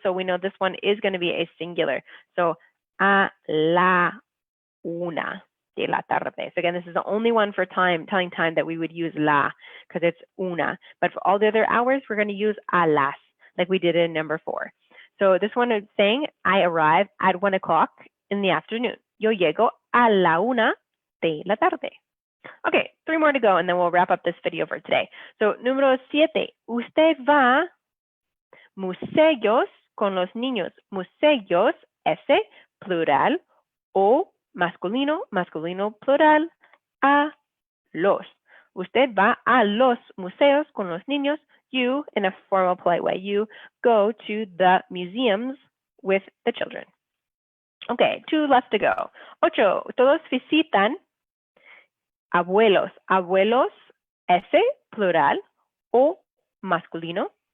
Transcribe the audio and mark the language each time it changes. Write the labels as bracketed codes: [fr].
[en] So we know this one is going to be a singular. So [es] a la una de la tarde. [en] So again, this is the only one for time, telling time that we would use la because it's una. But for all the other hours, we're going to use a las, like we did in number 4. So this one is saying, I arrive at 1 o'clock in the afternoon. [es] Yo llego a la una de la tarde. [en] Okay, 3 more to go, and then we'll wrap up this video for today. [es] So, número 7. Usted va museos con los niños. Museos, ese, plural, o masculino, masculino, plural, a los. Usted va a los museos con los niños. [en] You, in a formal, polite way, you go to the museums with the children. Okay, 2 left to go. 8. [es] Todos visitan abuelos. Abuelos, ese, plural, o masculino.